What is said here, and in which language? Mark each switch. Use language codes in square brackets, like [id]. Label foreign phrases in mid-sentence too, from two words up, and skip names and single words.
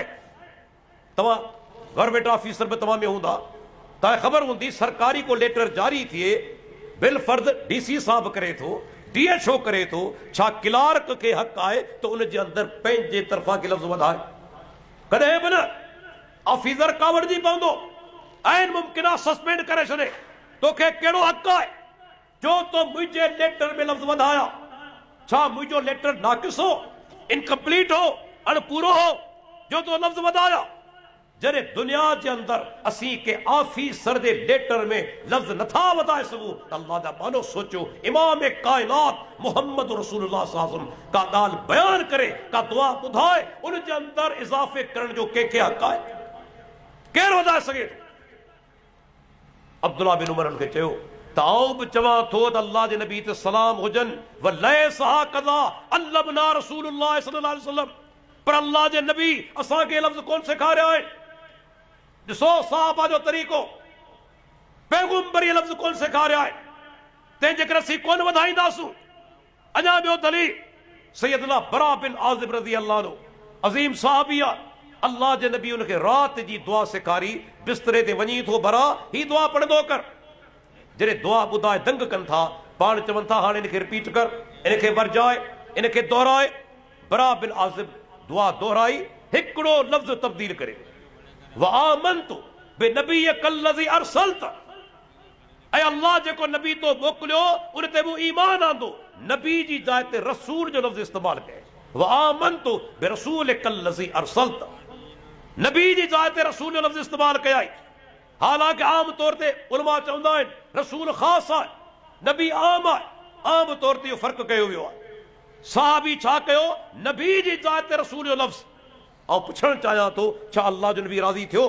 [sd] तव्हां [en] government officer [sd] बि तव्हां में हूंदा, तव्हांखे ख़बर हूंदी सरकारी को लेटर जारी थिए, बिल फर्द डीसी साहब करे थो, DHO करे थो, छा क्लार्क खे हक़ आहे त उन जे अंदरि पंहिंजे तरफ़ां के लफ़्ज़ वधाए? कॾहिं बि न। ऑफिसर कावड़जी पवंदो, आइन मुमकिन आहे सस्पेंड करे छॾे। तोखे कहिड़ो हक़ आहे जो तो मुंहिंजे लेटर में लफ़्ज़ वधाया? छा मुंहिंजो लेटर नाक़िस हो, इनकम्प्लीट हो, अणपूरो हो जो तो लफ़्ज़ वधाया? जॾहिं दुनिया जे अंदरि असीं के ऑफिसर जे लेटर में लफ़्ज़ नथा वधाए सघूं त अल्लाह जा मानो सोचो। इमाम काइनात मोहम्मद [ar] رسول الله صلى الله عليه وسلم [sd] का ॻाल्हि बयान करे, का दुआ ॿुधाए, उन जे अंदरि इज़ाफ़े करण जो कंहिंखे हक़ आहे? केरु वधाए सघे? अब्दुल्लाह बिन उमर खे चयो त आउं बि चवां थो त अल्लाह जे नबी ते सलाम हुजनि, [ar] وليس هكذا علمنا رسول الله صلى الله عليه وسلم, [sd] पर अल्लाह जे नबी असांखे लफ़्ज़ कोन सेखारिया आहिनि। ॾिसो सहाबा जो तरीक़ो, पैगंबरी लफ़्ज़ कोन सेखारिया आहे, तंहिंजे करे असीं कोन वधाईंदासूं। अञा ॿियो दलील, सैयदना बरा बिन आज़िब [ar] رضي الله عنه, [sd] अज़ीम सहाबी आहे। अल्लाह जे नबी उनखे राति जी दुआ सेखारी, बिस्तरे ते वञी थो बरा, ही दुआ पढ़ंदो कर। जॾहिं दुआ ॿुधाए दंग कनि था, पाण चवनि था हाणे इनखे रिपीट कर, इनखे वरजाए, इनखे दोहराए। बरा बिन आज़िब दुआ दोहराई, हिकिड़ो लफ़्ज़ तब्दील करे, [ar] وآمنت بنبيك الذي أرسلت, [sd] ऐं अल्लाह जेको नबी तो मोकिलियो उन ते मूं ईमान आंदो। नबी जी जाइ ते रसूल जो लफ़्ज़ इस्तेमालु कयो, [ar] وآمنت برسولك الذي أرسلت, [sd] नबी जी जाइ ते रसूल जो लफ़्ज़ इस्तेमालु कया। हालांकि आम तौर ते उलमा चवंदा आहिनि रसूल ख़ासि आहे, नबी आम आहे। आम तौर ते इहो फ़र्क़ु कयो वियो आहे। सहाबी छा कयो? नबी जी जाइ ते रसूल जो लफ़्ज़। ऐं पुछणु चाहियां थो, छा अल्लाह जो नबी राज़ी थियो?